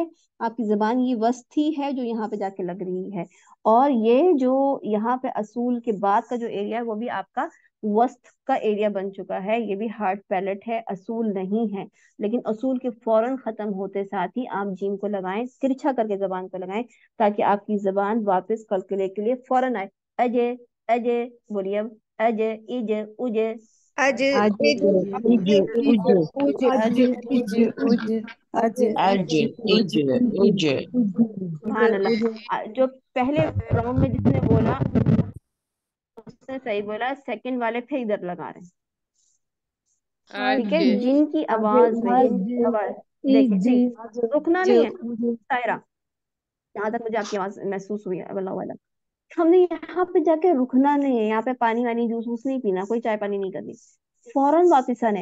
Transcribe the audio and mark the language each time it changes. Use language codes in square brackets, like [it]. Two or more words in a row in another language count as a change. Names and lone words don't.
[ur] آپکی زبان یہ وسط ہی ہے جو یہاں پہ جاکے لگ رہی ہے، اور یہ جو یہاں پہ اصول کے بعد کا جو ایریا ہے وہ بھی آپکا وسط کا ایریا بن چکا ہے. یہ بھی [en] hard palate [ur] ہے، اصول نہیں ہے۔ لیکن اصول کے فوراً ختم ہوتے ساتھ ہی آپ جیم کو لگائیں، ترچھا کرکے زبان کو لگائیں، تاکہ آپکی زبان واپس قلقلے کے لیے فوراً آئے. اجے، اجے بولیے اب، اجے, इजे, उजे, आज आज, इज उजे, उजे, उज आज इज उज आज [ar] سبحان الله. [ur] جو پہلے راؤنڈ میں جسنے بولا اسنے صحیح بولا، سیکنڈ والے پھر ادھر لگا رہے ہیں، ٹھیک ہے. اچھا جنکی آواز میں، جنکی آواز دیکھیں، نہیں رکنا نہیں ہے سائرہ، جہاں تک مجھے آپکی آواز محسوس ہوئی ہے، اللہ والا، ہمنے یہاں پہ جاکے رکنا نہیں ہے، یہاں پہ پانی وانی جوس ووس نہیں پینا، کوئی چائے پانی نہیں کرنی، فوراً واپس آنے.